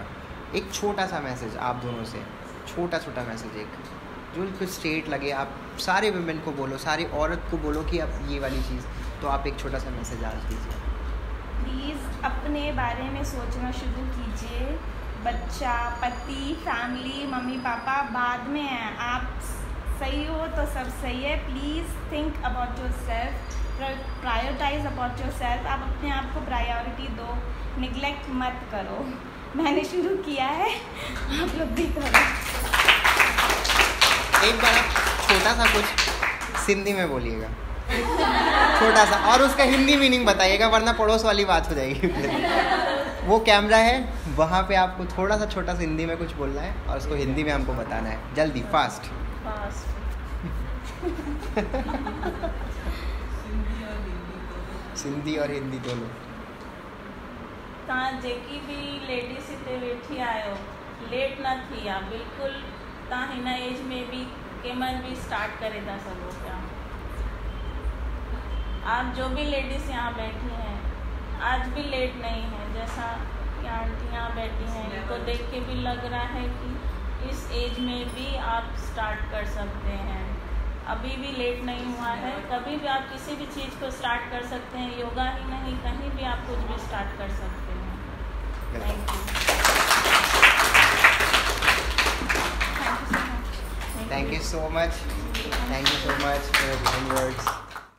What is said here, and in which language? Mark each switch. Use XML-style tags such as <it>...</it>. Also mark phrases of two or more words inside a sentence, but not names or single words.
<hi>एक छोटा सा मैसेज आप दोनों से, छोटा छोटा मैसेज, एक जो कुछ स्ट्रेट लगे, आप सारे विमेन को बोलो, सारी औरत को बोलो कि आप ये वाली चीज़, तो आप एक छोटा सा मैसेज आज दीजिए। प्लीज़ अपने बारे में सोचना शुरू कीजिए। बच्चा, पति, फैमिली, मम्मी पापा बाद में है, आप सही हो तो सब सही है।</hi> <en>Please think about yourself, prioritize about yourself.</en> <hi>आप अपने आप को प्रायोरिटी दो, निगलेक्ट मत करो। मैंने शुरू किया है, आप लोग भी करो। एक बार आप छोटा सा कुछ सिंधी में बोलिएगा, छोटा सा, और उसका हिंदी मीनिंग बताइएगा, वरना पड़ोस वाली बात हो जाएगी। वो कैमरा है वहाँ पे, आपको थोड़ा सा छोटा सा हिंदी में कुछ बोलना है और उसको हिंदी में हमको बताना है, जल्दी, फास्ट। सिंधी और हिंदी दोनों।</hi> <sd>तव्हां जेकी भी लेडीज़ हिते वेठी आहियो, लेट न थी आहे, बिल्कुल तव्हां हिन एज में भी कंहिंमहिल भी स्टार्ट करे था सघो पिया।</sd> <hi>आप जो भी लेडीज़ यहाँ बैठी हैं आज भी लेट नहीं है। जैसा कि आंटी यहाँ बैठी हैं, इनको देख के भी लग रहा है कि इस एज में भी आप स्टार्ट कर सकते हैं, अभी भी लेट नहीं हुआ है। कभी भी आप किसी भी चीज़ को स्टार्ट कर सकते हैं, योगा ही नहीं, कहीं भी आप कुछ भी स्टार्ट कर सकते हैं।</hi> <en>Thank you. Thank you so much. Thank you so much for your kind words.</en>